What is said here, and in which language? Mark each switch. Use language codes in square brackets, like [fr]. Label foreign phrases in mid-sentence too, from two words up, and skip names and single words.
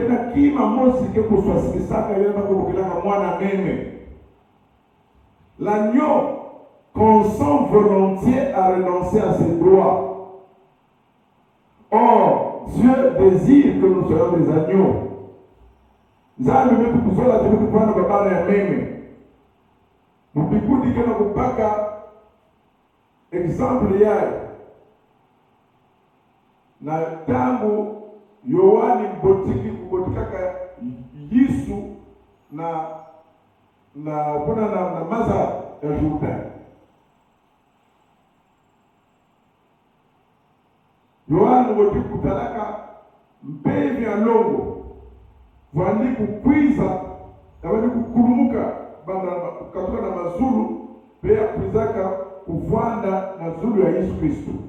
[fr] L'agneau consent volontiers à renoncer à ses droits. Or, Dieu désire que nous soyons des agneaux. [ktu] Exemple yai na tangu Yohani mbotiki kubotikaka Yesu na kuna na maza ya Jordan. Yohani mbotiki kutalaka mpevi ya longo vani kukwiza na vani kukurumuka katoka na mazulu pia kuizaka kuvanda na zulu ya Yesu Kristo.